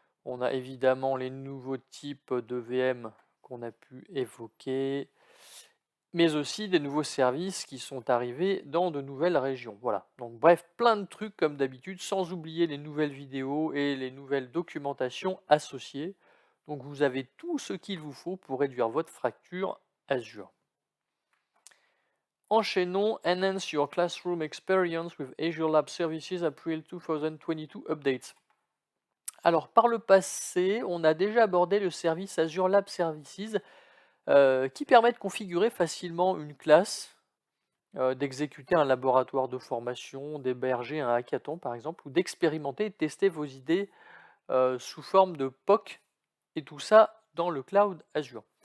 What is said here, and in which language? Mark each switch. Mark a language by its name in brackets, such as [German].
[French] On a évidemment les nouveaux types de VM qu'on a pu évoquer, mais aussi des nouveaux services qui sont arrivés dans de nouvelles régions. Voilà, donc bref, plein de trucs comme d'habitude, sans oublier les nouvelles vidéos et les nouvelles documentations associées. Donc vous avez tout ce qu'il vous faut pour réduire votre fracture Azure. Enchaînons, [English] Enhance your classroom experience with Azure Lab Services April 2022 Updates. [French] Alors par le passé, on a déjà abordé le service Azure Lab Services qui permet de configurer facilement une classe, d'exécuter un laboratoire de formation, d'héberger un hackathon par exemple, ou d'expérimenter et de tester vos idées sous forme de POC, et tout ça dans le cloud Azure.